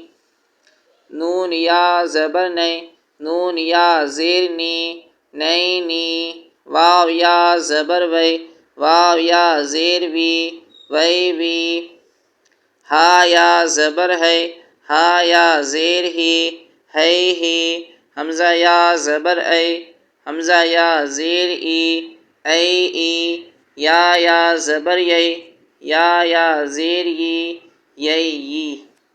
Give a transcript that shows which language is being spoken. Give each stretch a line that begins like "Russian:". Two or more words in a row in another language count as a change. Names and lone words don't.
Punjabi: نون یا زبر نے، نون یا زیر نی، نئی نی، واو یا زبر وے، واو یا زیر وی، وی وی، ہا یا زبر ہے، ہا یا زیر ہی، ہے ہی، حمزہ یا زبر اے، حمزہ یا زیر ای، اے ای، یا زبر یے، یا زیر ی، یئی ی۔